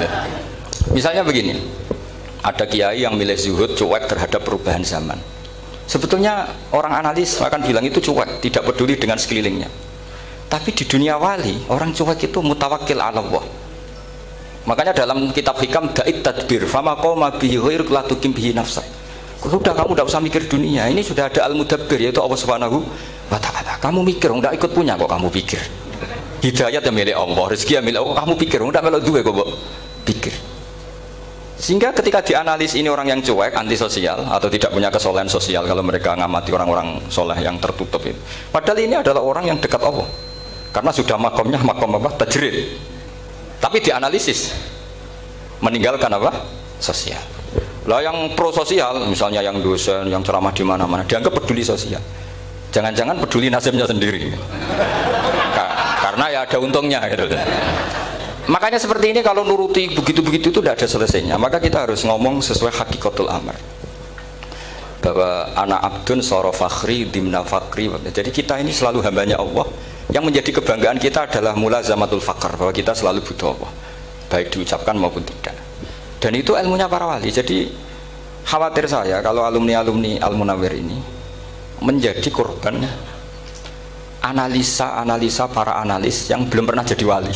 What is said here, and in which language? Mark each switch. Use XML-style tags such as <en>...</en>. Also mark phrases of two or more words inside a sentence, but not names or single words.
<id>Misalnya begini, ada kiai yang milih zuhud, cuek terhadap perubahan zaman. Sebetulnya orang analis akan bilang itu cuek, tidak peduli dengan sekelilingnya. Tapi di dunia wali, orang cuek itu</id> <ar>متوكل على الله.</ar> <id>Makanya dalam kitab hikam</id> <ar>دع التدبير فما قام به غيرك لا تقم به نفسك.</ar> <id>Sudah, kamu tidak usah mikir dunia, ini sudah ada al-mudabbir yaitu</id> <ar>الله سبحانه وتعالى.</ar> <id>Kamu mikir, tidak ikut punya kok kamu pikir. Hidayat yang milik Allah, rezeki yang milik Allah, kamu pikir,</id> <jv>tidak melok duwe kok pikir.</jv> <id>Sehingga ketika dianalisis ini orang yang cuek, antisosial atau tidak punya kesolehan sosial, kalau mereka ngamati orang-orang soleh yang tertutup itu. Padahal ini adalah orang yang dekat Allah. Karena sudah makomnya makom apa? Tajrid. Tapi dianalisis meninggalkan apa? Sosial. Lah yang pro sosial, misalnya yang dosen, yang ceramah di mana-mana, dianggap peduli sosial. Jangan-jangan peduli nasibnya sendiri. Karena ya ada untungnya gitu. Makanya seperti ini kalau nuruti begitu-begitu itu tidak ada selesainya. Maka kita harus ngomong sesuai</id> <ar>حقيقة الأمر. Bahwa anak abdun soro fakhri dimna fakri.</ar> <id>Jadi kita ini selalu hambanya Allah. Yang menjadi kebanggaan kita adalah</id> <ar>ملازمة الفقر,</ar> <id>bahwa kita selalu butuh Allah, baik diucapkan maupun tidak. Dan itu ilmunya para wali. Jadi khawatir saya kalau alumni-alumni Al-Munawwir ini menjadi korban analisa para analis yang belum pernah jadi wali.</id>